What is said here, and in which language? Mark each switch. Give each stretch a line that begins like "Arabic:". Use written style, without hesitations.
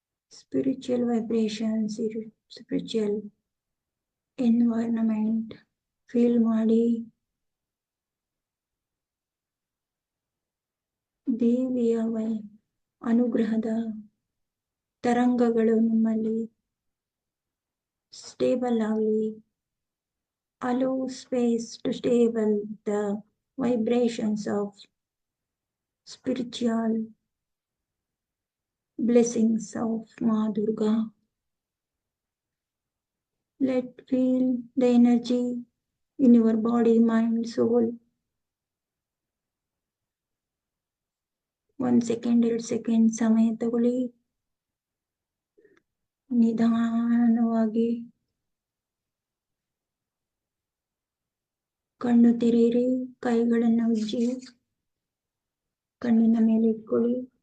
English: Spiritual vibrations, spiritual environment feel ಮಾಡಿ.
Kannada: ದೇವಿಯ ಅನುಗ್ರಹದ ತರಂಗಗಳು ನಿಮ್ಮಲ್ಲಿ ಸ್ಟೇಬಲ್ ಆಗಲಿ.
English: allow space to stable the vibrations of spiritual blessings of Ma Durga. Let feel the energy in your body, mind, soul. 1 second,
Kannada: 2 second ಸಮಯ ತಗೊಳ್ಳಿ. ನಿಧಾನವಾಗಿ ಕಣ್ಣು ತೆರೆಯಿರಿ. ಕೈಗಳನ್ನು ಉಜ್ಜಿ ಕಣ್ಣಿನ ಮೇಲೆ ಇಟ್ಕೊಳ್ಳಿ.